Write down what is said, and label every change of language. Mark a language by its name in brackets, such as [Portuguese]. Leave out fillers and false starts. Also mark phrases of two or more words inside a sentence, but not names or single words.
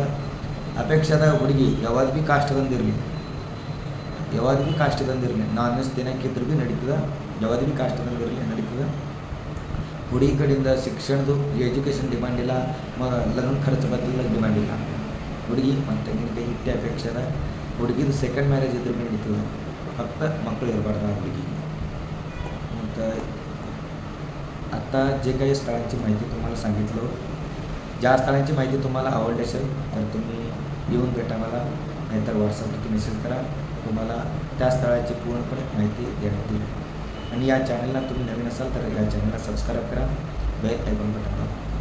[Kannada] ಅಪೇಕ್ಷೆ ಅದ ಹುಡುಗಿ ಯಾವಾಗ ಭೀ ಕಾಸ್ಟ್ದಂದಿರಲಿ, [English] non veg [Kannada] ದಿನಕ್ಕಿದ್ರು ಭೀ ನಡೀತದೆ, ಯಾವಾಗ ಭೀ ಕಾಸ್ಟ್ದಂದಿರಲಿ ನಡೀತದೆ. ಹುಡುಗಿ ಕಡೆಯಿಂದ ಶಿಕ್ಷಣದ್ದು [English] education demand [Kannada] ಇಲ್ಲ, ಲಗ್ನ ಖರ್ಚು ಬದಲಿಲ್ಲ ಡಿಮ್ಯಾಂಡ್ ಇಲ್ಲ. ಹುಡುಗಿ ಮತ್ತು ತೆಂಗಿನಕಾಯಿ ಹಿಟ್ಟೆ ಅಪೇಕ್ಷೆ ಅದ. ಹುಡುಗಿದು [English] second marriage [Kannada] ಇದ್ರೂ ಭೀ ನಡೀತದೆ, फक्त मಕ್ಕಳು इरबार्द ಹುಡುಗಿ. [Marathi] ಮತ್ತು आता जे काही स्थळांची माहिती तुम्हाला सांगितलं, ज्या स्थळांची माहिती तुम्हाला आवडली असेल तर तुम्ही येऊन भेटा मला, नाहीतर व्हॉट्सअपवरती मेसेज करा. तुम्हाला त्या स्थळाची पूर्णपणे माहिती देण्यात येईल. आणि या चॅनलला तुम्ही नवीन असाल तर या चॅनलला सबस्क्राईब करा, [English] bell icon button [Marathi] दाबा.